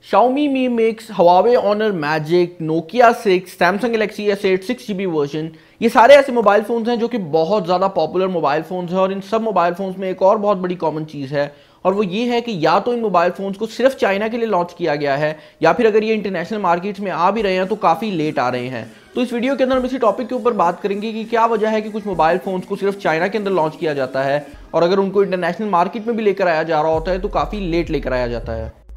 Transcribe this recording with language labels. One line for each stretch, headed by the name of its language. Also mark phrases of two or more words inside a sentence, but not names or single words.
Hindi: Xiaomi Mi Mix, Huawei Honor Magic, Nokia 6, Samsung Galaxy S8 6GB वर्जन, ये सारे ऐसे मोबाइल फ़ोन्स हैं जो कि बहुत ज़्यादा
English: popular mobile phones
Hindi: हैं। और इन सब
English: mobile phones
Hindi: में एक और बहुत बड़ी कॉमन चीज़ है, और वो ये है कि या तो इन
English: mobile phones
Hindi: को सिर्फ चाइना के लिए लॉन्च किया गया है, या फिर अगर ये
English: international markets
Hindi: में आ भी रहे हैं तो काफ़ी लेट आ रहे हैं। तो इस वीडियो के अंदर हम इसी टॉपिक के ऊपर बात करेंगे कि क्या वजह है कि कुछ
English: mobile phones
Hindi: को सिर्फ चाइना के अंदर लॉन्च किया जाता है, और अगर उनको
English: international market
Hindi: में भी लेकर आया जा रहा होता है तो काफ़ी लेट लेकर आया जाता है।